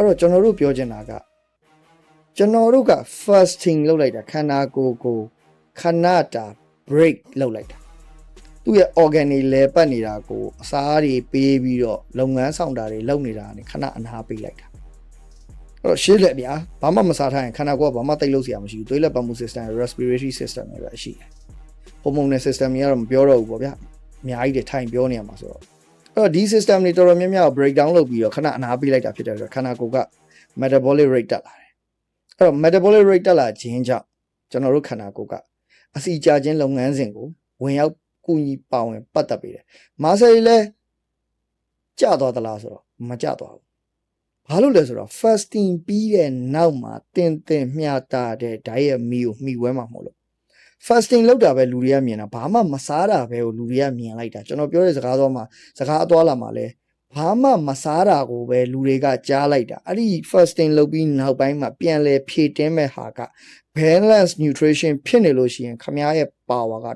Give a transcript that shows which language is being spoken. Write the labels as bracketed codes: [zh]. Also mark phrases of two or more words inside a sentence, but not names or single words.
[my] တော့ကျွန်တော်တို့ပြောချင်တာကကျွန်တော်တို့က fasting လုပ်လိုက်တာခန္ဓာကိုယ်ကိုခဏတာ break လုပ်လိုက်တာသူ့ရဲ့ organ တွေလဲပတ်နေတာကိုအစားတွေပေးပြီးတော့လုပ်ငန်းဆောင်တာတွေလုပ်နေတာနဲ့ခဏအနာပေးလိုက်တာအဲ့တော့ရှင်းလက်ဗျာဘာမှမစားထားရင်ခန္ဓာကိုယ်ကဘာမှတိတ်လို့စရာမရှိဘူးသွေးလက်ပတ်မှု [en] system respiratory system [my] တွေပဲရှိတယ် [en] hormonal system [my] တွေကတော့မပြောတော့ဘူးပေါ့ဗျာအများကြီးတွေထိုင်ပြောနေရ မှာဆိုတော့အဲ့တော့ဒီ system တွေတော်တော်များများကို [en] break down [my] လုပ်ပြီးတော့ခဏအနာပေးလိုက်တာဖြစ်တယ်ဆိုတော့ခန္ဓာကိုယ်က [en] metabolic rate [my] တက်လာတယ်အဲ့တော့ [en] metabolic rate [my] တက်လာခြင်းကြောင့်ကျွန်တော်တို့ခန္ဓာကိုယ်ကအစီကြခြင်းလုပ်ငန်းစဉ်ကိုဝင်ရောက်ကူညီပါဝင်ပတ်သက်ပေးတယ်။မာဆယ်လည်းကျသွားသလားဆိုတော့မ ကျသွားဘူး။ဘာလို့လဲဆိုတော့ fasting ပြီးတဲ့နောက်မှာတင်မျှတာတဲ့ [en] diet meal [my] ကိုမှီဝဲမှာမဟုတ်လို့ fasting လောက်တာပဲလူတွေကမြင်တာဘာမှမစားတာပဲကိုလူတွေကမြင်လိုက်တာကျွန်တော်ပြောတဲ့စကားအသွားလာမှာလဲဘာ မှမစားတာကိုပဲလူတွေကကြားလိုက်တာအဲ့ဒီ fasting လုပ်ပြီးနောက်ပိုင်းမှာပြန်လဲဖြည့်တင်းမဲ့ဟာက [en] balance nutrition [my] ဖြစ်နေလို့ရှိရင်ခမားရဲ့ power ကတ